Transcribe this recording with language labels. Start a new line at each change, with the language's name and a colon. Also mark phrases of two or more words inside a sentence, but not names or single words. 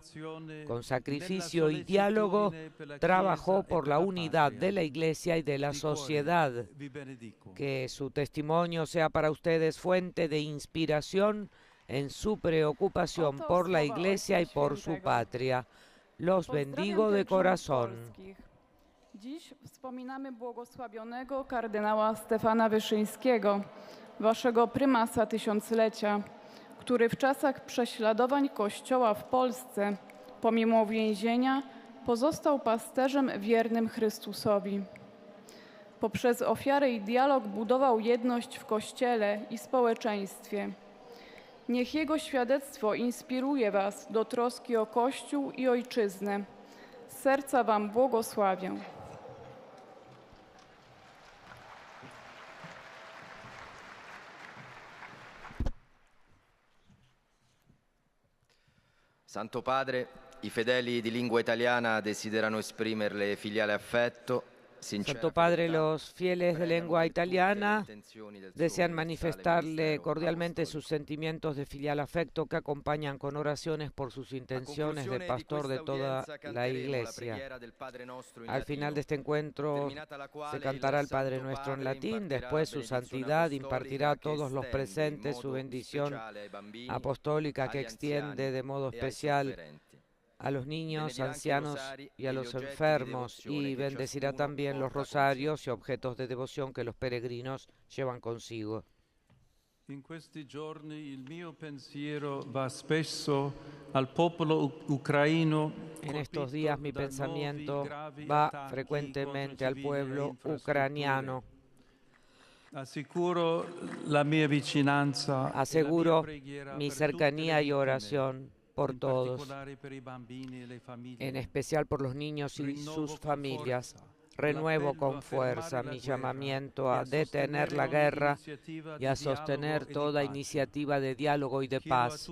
Spanish: Con sacrificio y diálogo, trabajó por la unidad de la Iglesia y de la sociedad. Que su testimonio sea para ustedes fuente de inspiración en su preocupación por la Iglesia y por su patria. Los bendigo de corazón.
Polish: Dziś wspominamy błogosławionego kardynała Stefana Wyszyńskiego, waszego prymasa tysiąclecia, który w czasach prześladowań Kościoła w Polsce, pomimo więzienia, pozostał pasterzem wiernym Chrystusowi. Poprzez ofiarę i dialog budował jedność w Kościele i społeczeństwie. Niech jego świadectwo inspiruje was do troski o Kościół i Ojczyznę. Z serca wam błogosławię.
Italian: Santo Padre, i fedeli di lingua italiana desiderano esprimerle filiale affetto.
Spanish: Santo Padre, los fieles de lengua italiana desean manifestarle cordialmente sus sentimientos de filial afecto que acompañan con oraciones por sus intenciones de pastor de toda la Iglesia. Al final de este encuentro se cantará el Padre Nuestro en latín, después su santidad impartirá a todos los presentes su bendición apostólica que extiende de modo especial a los niños, ancianos y a los enfermos, y bendecirá también los rosarios y objetos de devoción que los peregrinos llevan consigo.
Italian: In questi giorni il mio pensiero va spesso al popolo ucraino.
Spanish: En estos días mi pensamiento va frecuentemente al pueblo ucraniano.
Italian: Aseguro la mia vicinanza,
Spanish: aseguro mi cercanía y oración por todos, en especial por los niños y sus familias. Renuevo con fuerza mi llamamiento a detener la guerra y a sostener toda iniciativa de diálogo y de paz.